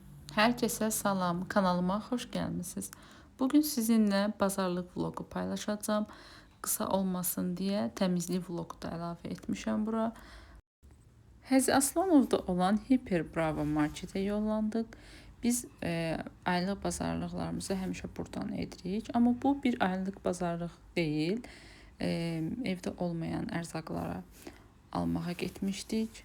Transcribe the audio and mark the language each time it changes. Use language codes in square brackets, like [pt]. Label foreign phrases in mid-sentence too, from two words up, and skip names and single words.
[tr] Herkese salam, kanalıma hoş gelmişsiniz. Bugün sizinle pazarlık vlogu paylaşacağım. Kısa olmasın diye temizlik vlogu da [az] əlavə etmişəm bura. Həzi Aslanov'da olan Hiper Bravo markete yollandıq. Biz aylıq bazarlıqlarımızı həmişə buradan edirik. Amma bu bir aylıq bazarlıq deyil. Evdə olmayan ərzaqlara almağa getmişdik.